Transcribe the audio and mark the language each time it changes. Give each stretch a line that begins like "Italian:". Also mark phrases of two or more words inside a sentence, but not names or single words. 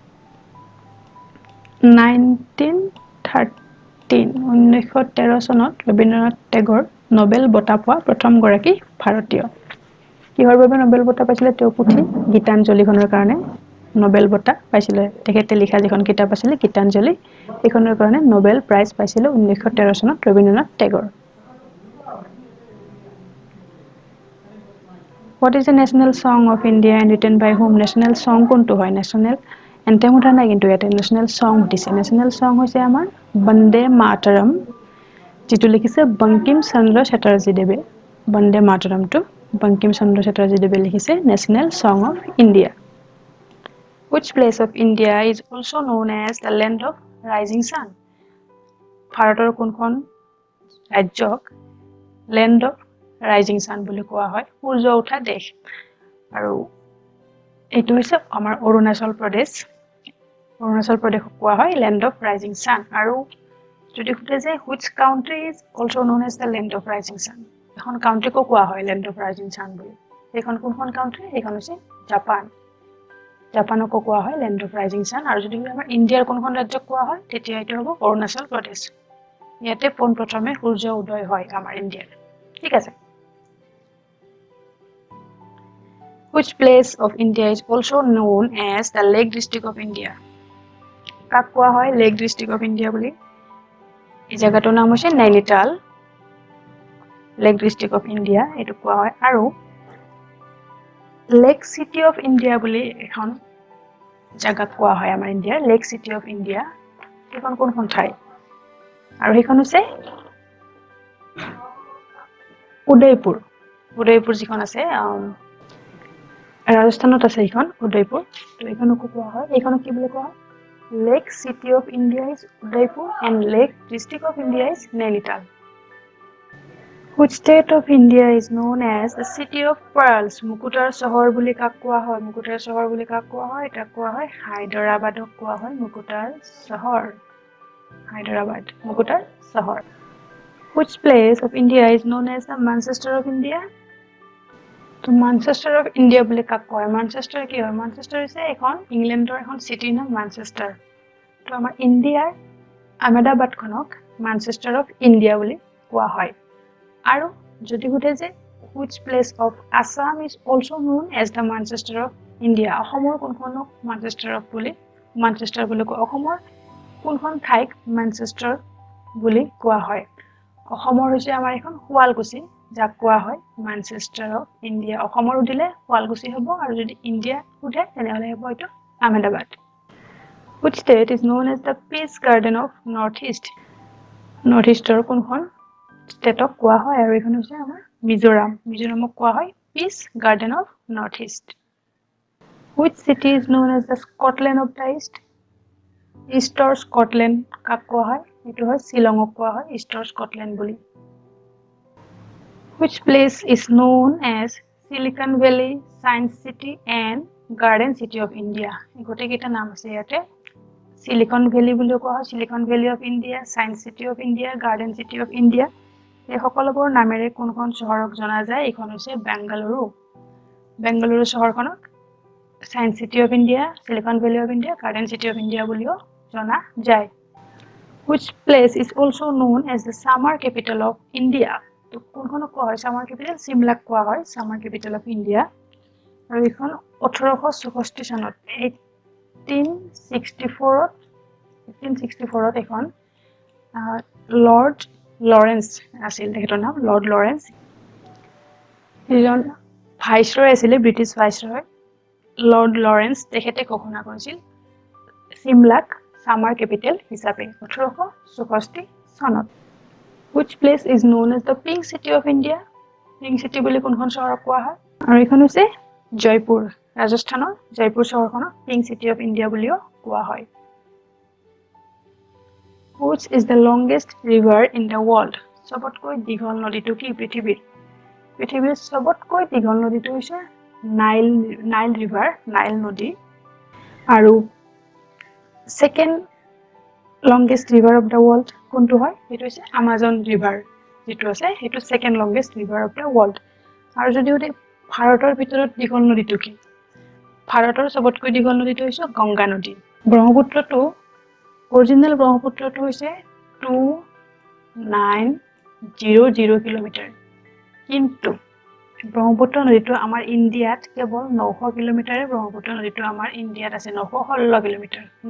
Assamese: 1913 চনত ৰবীন্দ্ৰনাথ টেগৰ নোবেল বঁটা পোৱা প্ৰথম গৰাকী ভাৰতীয় কিহৰ বাবে নোবেল বঁটা পাইছিলে তেওঁ পুথি গীতাঞ্জলিখনৰ কাৰণে নোবেল বঁটা পাইছিলে তেখেতে লিখা যিখন কিতাপ আছিল গীতাঞ্জলি এইখনৰ কাৰণে নোবেল প্ৰাইজ পাইছিল 1913 চনত ৰবীন্দ্ৰনাথ টেগৰ
English: What is the national song of India and written by whom national song
Assamese: কোনটো হয়
English: national anthem
Assamese: উঠা নাই কিন্তু এটা
English: national song উঠিছে national song
Assamese: হৈছে আমাৰ বন্দে মাতৰম যেটো লিখিছে বঙ্কিম চন্দ্ৰ চ্যাটাৰ্জী দেৱে বন্দে মাতৰমটো বঙ্কিম চন্দ্ৰ চ্যাটাৰ্জী দেৱে লিখিছে
English: national song of India Which place of India is also known as the land of rising sun?
Assamese: ভাৰতৰ কোনখন ৰাজ্যক
English: land of rising sun
Assamese: বুলি কোৱা হয় সূৰ্য উঠা দেশ আৰু এইটো হৈছে আমাৰ অৰুণাচল প্ৰদেশ কোৱা হয়
English: land of rising
Assamese: sun আৰু যদি খুঁটে যে
English: which country is also known as the land of rising sun
Assamese: এখন কাউন্ট্রি কো কোৱা হয়
English: land of rising sun
Assamese: বুলি এখন কোনখন কাউন্ট্রি এখন হৈছে জাপানক কোৱা হয়
English: land of rising sun
Assamese: আৰু যদি আমাৰ ইন্ডিয়াৰ কোনখন ৰাজ্যক কোৱা হয় তেতিয়া এটো হ'ব অৰুণাচল প্ৰদেশ ইয়াতে প্ৰথমে সূৰ্য উদয় হয় আমাৰ ইন্ডিয়াত ঠিক আছে
English: Which place of India is also known as the Lake District of India?
Assamese: কাক কোৱা হয়
English: Lake District of India
Assamese: বুলি এই জায়গাটোৰ নাম হৈছে নৈনিতাল
English: Lake District of India
Assamese: এটো কোৱা হয় আৰু
English: Lake City of India
Assamese: বুলি এখন জায়গা কোৱা হয় আমাৰ ইন্ডিয়াৰ
English: Lake City of India
Assamese: এখন কোনখন ঠাই আৰু হেখন হৈছে উদয়পুৰ যিখন আছে ৰাজস্থানত আছে এইখন উদয়পুৰ তো এইখনকো কোৱা হয় এইখনক কি বুলি কোৱা হয়
English: Lake City of India is Udaipur and Lake District of India is Nainital Which state of India is known as the City of Pearls
Assamese: মুকুতাৰ চহৰ বুলি কাক কোৱা হয় মুকুতাৰ চহৰ বুলি কাক কোৱা হয় এটা কোৱা হয় হায়দৰাবাদক কোৱা হয় মুকুতাৰ চহৰ হায়দৰাবাদ মুকুতাৰ চহৰ Which
English: place of India is known as the Manchester of India
Assamese: তো
English: Manchester of India
Assamese: বুলি কাক কয় Manchester কি হয় Manchester হৈছে এখন ইংল্যান্ডৰ এখন সিটি নাম Manchester তো আমাৰ ইন্ডিয়াৰ আহমেদাবাদখনক
English: Manchester of
Assamese: India বুলি কোৱা হয় আৰু যদি গুটে যে
English: which place of Assam is also known as the Manchester of India
Assamese: অসমৰ কোনখনক Manchester বুলি কোৱা অসমৰ কোনখন ঠাইক Manchester বুলি কোৱা হয় অসমৰ হৈছে আমাৰ এখন শুৱালকুছি যাক কোৱা হয়
English: Manchester of India
Assamese: অসমৰ উদিলে শুৱালকুছি হ'ব আৰু যদি ইন্ডিয়া উঠে তেনেহলে হ'ব এটো আহমেদাবাদ
English: Which state is known as the Peace Garden of Northeast
Assamese: Northeastৰ কোনখন ষ্টেটক কোৱা হয় আৰু এখন হৈছে আমাৰ মিজোৰামক কোৱা হয়
English: Peace Garden of Northeast Which city is known as the Scotland of the East
Assamese: Eastৰ Scotland কাক কোৱা হয় এটো হয় শিলংক কোৱা হয় Eastৰ Scotland বুলি
English: Which place is known as Silicon Valley Science City and Garden City of India
Assamese: গোটেইকেইটা নাম আছে ইয়াতে
English: Silicon Valley
Assamese: বুলি কোৱা হয়
English: Silicon Valley of India Science City of India Garden City of India
Assamese: এই সকলোবোৰ নামেৰে কোনখন চহৰক জনা যায় এইখন হৈছে বেংগালুৰু চহৰখনক
English: Science City of India Silicon Valley of India Garden City of India
Assamese: বুলিও জনা যায়
English: Which place is also known as the summer capital of India
Assamese: তো কোনখনক কোৱা হয়
English: summer capital
Assamese: Shimla কোৱা হয়
English: summer capital of India
Assamese: আৰু এইখন 1864 চনত 1864 ত এখন লৰ্ড লৰেন্স আছিল তেখেতৰ নাম লৰ্ড লৰেন্স এজন ভাইসৰয় আছিলে
English: British Viceroy
Assamese: লৰ্ড লৰেন্স তেখেতে ঘোষণা কৰিছিল চিমলাক
English: summer capital
Assamese: হিচাপে 1864 চনত
English: which place is known as the pink city of India pink city
Assamese: বুলি কোনখন চহৰক কোৱা হয় আৰু এইখন হৈছে জয়পুৰ ৰাজস্থানৰ জয়পুৰ চহৰখনক
English: pink city of India
Assamese: বুলিও কোৱা হয়
English: which is the longest river in the world
Assamese: সবতকৈ দীঘল নদীটো কি পৃথিৱীৰ সবতকৈ দীঘল নদীটো হৈছে নাইল ৰিভাৰ নাইল নদী আৰু
English: second longest river of the world
Assamese: কোনটো হয় এটো হৈছে আমাজন ৰিভাৰ যেটো আছে হেতু
English: second longest river of the world
Assamese: আৰু যদি ওতে ভাৰতৰ ভিতৰত দীঘল নদীটো কি ভাৰতৰ সবতকৈ দীঘল নদীটো হৈছে গংগা নদী ব্ৰহ্মপুত্ৰটো অৰিজিনাল ব্ৰহ্মপুত্ৰটো হৈছে 2900 কিলোমিটাৰ কিন্তু ব্ৰহ্মপুত্ৰ নদীটো আমাৰ ইন্ডিয়াত কেৱল 900 কিলোমিটাৰে ব্ৰহ্মপুত্ৰ নদীটো আমাৰ ইন্ডিয়াত আছে 916 কিলোমিটাৰ